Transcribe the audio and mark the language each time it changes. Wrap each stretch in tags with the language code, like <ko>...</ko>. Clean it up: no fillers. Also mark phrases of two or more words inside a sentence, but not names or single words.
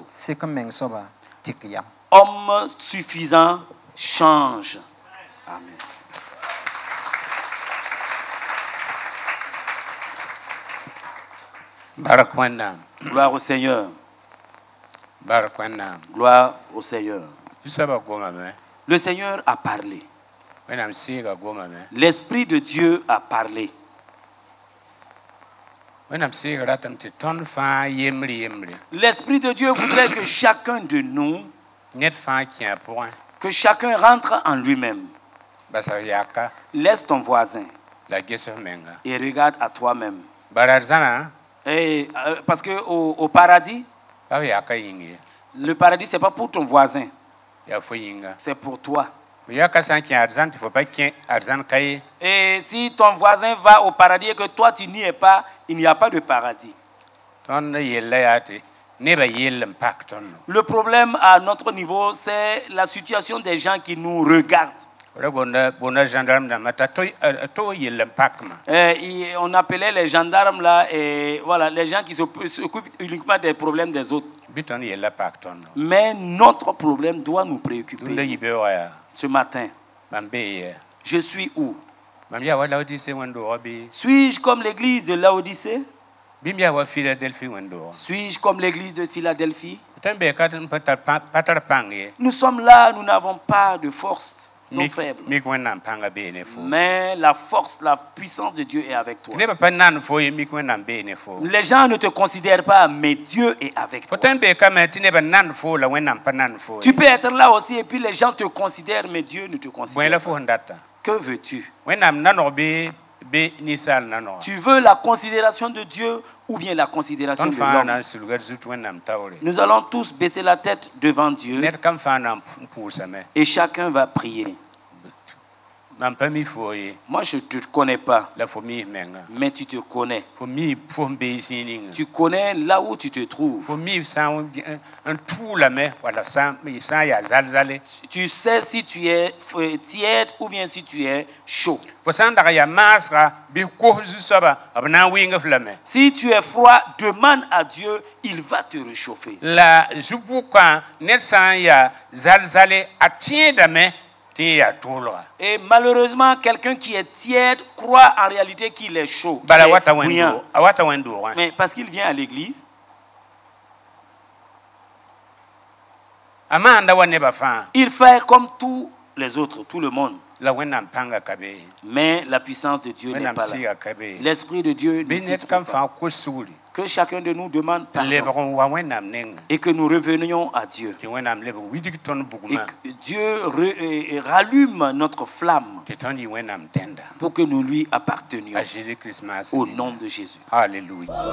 <mos>Sek n meng soaba tɩk yam.</mos> <fr>Homme suffisant, change. Amen.</fr> <mos>Barak Wẽnnaam.</mos> <fr>Gloire au Seigneur.</fr> <mos>Barak Wẽnnaam.</mos> <fr>Gloire au Seigneur.</fr> <mos>Zu-soabã gomame.</mos> <fr>Le Seigneur a parlé.</fr> <mos>Wẽnnaam sɩɩga gomame.</mos> <fr>L'Esprit de Dieu a parlé.</fr> <mos>Wẽnnaam sɩɩg ratame tɩ tõnd fãa yembre.</mos> <fr>L'Esprit de Dieu voudrait que chacun de nous,</fr> <mos>Ned fãa kẽ a pʋgẽ.</mos> <fr>que chacun rentre en lui-même.</fr> <mos>Basa yaka</mos> <fr>Laisse ton voisin</fr> <mos>la ges menga.</mos> <fr>et regarde à toi-même.</fr> <mos>Barar zãna</mos> <fr>Et, parce que au paradis,</fr> <mos>pa yaka yĩnge.</mos> <fr>le paradis, ce n'est pas pour ton voisin,</fr> <mos>Ya fo yĩnga.</mos> <fr>c'est pour toi.</fr> <mos>Fo yaka sã n kẽ arzãn tɩ fo pa kẽ arzãn ka ye.</mos> <fr>Et si ton voisin va au paradis et que toi tu n'y es pas, il n'y a pas de paradis.</fr> <mos>Tõnd yella yaa tɩ nebã yell n pak tõnd.</mos> <fr>Le problème à notre niveau, c'est la situation des gens qui nous regardent.</fr> <mos>Ra bonda gendarme dãmbã t'a to yell n pakma.</mos> <fr>Et on appelait les gendarmes là, et voilà, les gens qui s'occupent uniquement des problèmes des autres.</fr> <mos>Bɩ tõnd yella pak tõnd.</mos> <fr>Mais notre problème doit nous</fr> <mos>Tʋmda</mos> <fr>préoccuper.</fr> <mos>yibeoogã yaa</mos> <fr>Ce matin,</fr> <mos>mam bee yɛ.</mos> <fr>je suis où?</fr> <mos>Mam yaa wa Laodicé wẽn-doogã bɩ</mos> <fr>Suis-je comme l'église de Laodicée?</fr> <mos>bɩ m yaa wa Philadelphie wẽn-doogã.</mos> <fr>Suis-je comme l'église de Philadelphie?</fr> <mos>Tõnd bee ka n pa tar pãng ye.</mos> <fr>Nous sommes là, nous n'avons pas de force, nous sommes faibles.</fr> <mos>Mik wẽnnaam pãngã bee ne fo.</mos> <fr>Mais la force, la puissance de Dieu est avec toi.</fr> <mos>Nebã pa nan fo ye mik wẽnnaam bee ne fo.</mos> <fr>Les gens ne te considèrent pas, mais Dieu est avec</fr> <mos>Fo</mos> <fr>toi.</fr> <mos>tõnd bee ka me tɩ nebã nan fo la wẽnnaam pa nan fo</mos> <fr>Tu</fr> <mos>ye.</mos> <fr>peux être là aussi et puis les gens te considèrent, mais Dieu ne te</fr> <mos>Bõe</mos> <fr>considère</fr> <mos>la</mos> <fr>pas.</fr> <mos>fo sẽn data.</mos> <fr>Que veux-tu?</fr> <mos>Wẽnnaam nanog bɩ ninsaal nanogã.</mos> <fr>Tu veux la considération de Dieu ou bien la considération</fr> <mos>Tõnd</mos> <fr>de</fr> <mos>fãa na</mos> <fr>l'homme?</fr> <mos>n sulga d zut wẽnnaam taoore.</mos> <fr>Nous allons tous baisser la tête devant Dieu</fr> <mos>Ned kam fãa na n pʋʋsame.</mos> <fr>et chacun va prier.</fr> <mos>Mam pa mi fo ye.</mos> <fr>Moi, je ne te connais pas,</fr> <mos>La fo miis menga.</mos> <fr>mais tu te connais.</fr> <mos>Fo mi fo n bee zĩig ninga.</mos> <fr>Tu connais là où tu te trouves.</fr> <mos>Fo mi sã n tʋʋlame wala sã n yaa zalzale.</mos> <fr>Tu sais si tu es tiède ou bien si tu es chaud.</fr> <mos>Fo sã n dag yaa maasga bɩ kos zu-soaba b na n wɩng f lame.</mos> <fr>Si tu es froid, demande à Dieu, il va te réchauffer.</fr> <mos>La zu-pʋgã ned sã n yaa zalzale a tẽedame tɩ n yaa tʋʋlga.</mos> <fr>Et malheureusement, quelqu'un qui est tiède croit en réalité qu'il est chaud. qu'il</fr> <mos>Bala</mos> <fr>est</fr> <mos>wata</mos> <fr>bouillant.</fr> <mos>wẽn-doogã.</mos> <fr>Mais parce qu'il vient à l'église,</fr> <mos>A maanda wa nebã fãa</mos> <fr>il fait comme tous les autres, tout le monde.</fr> <mos>la wẽnnaam pãnga ka be.</mos> <fr>Mais la puissance de Dieu n'est</fr> <mos>Wẽnnaam</mos> <fr>pas là.</fr> <mos>sɩga ka be.</mos> <fr>L'Esprit de Dieu ne</fr> <mos>Bɩ</mos> <fr>s'y</fr> <mos>ned</mos> <fr>trouve</fr> <mos>kam</mos> <fr>pas.</fr> <mos>fãa kos sugri.</mos> <fr>Que chacun de nous demande</fr> <mos>Lebg</mos> <fr>pardon</fr> <mos>n wa wẽnnaam nenga.</mos> <fr>et que nous revenions à Dieu.</fr> <mos>Tɩ wẽnnaam lebg widg tõnd</mos> <fr>Et</fr> <mos>bugmã</mos> <fr>que Dieu rallume notre flamme</fr> <mos>tɩ tõnd yɩ wẽnnaam tẽnda.</mos> <fr>pour que nous lui appartenions.</fr> <mos>A Jésus-Christ maasẽ</mos> <fr>Au</fr> <mos>nina.</mos> <fr>nom de Jésus. Alléluia.</fr>